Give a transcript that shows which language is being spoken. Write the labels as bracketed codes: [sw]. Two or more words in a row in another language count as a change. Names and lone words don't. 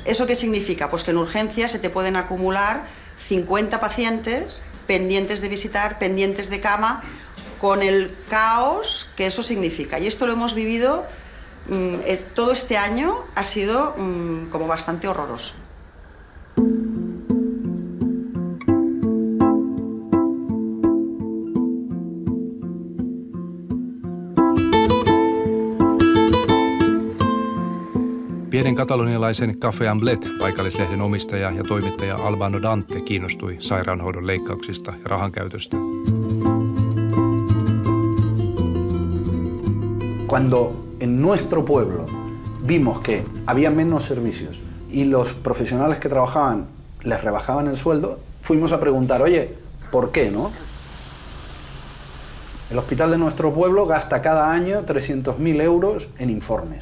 [es] ¿Eso qué significa? Pues que en urgencias se te pueden acumular 50 pacientes pendientes de visitar, pendientes de cama, con el caos que eso significa. Y esto lo hemos vivido todo este año, ha sido como bastante horroroso. [fi] Pienen katalonialaisen Café Amblet paikallislehden omistaja ja toimittaja Albano Dante kiinnostui sairaanhoidon leikkauksista ja rahankäytöstä. [es] Cuando en nuestro pueblo vimos que había menos servicios y los profesionales que trabajaban les rebajaban el sueldo, fuimos a preguntar, oye, ¿por qué, no? El hospital de nuestro pueblo gasta cada año 300.000 euros en informes.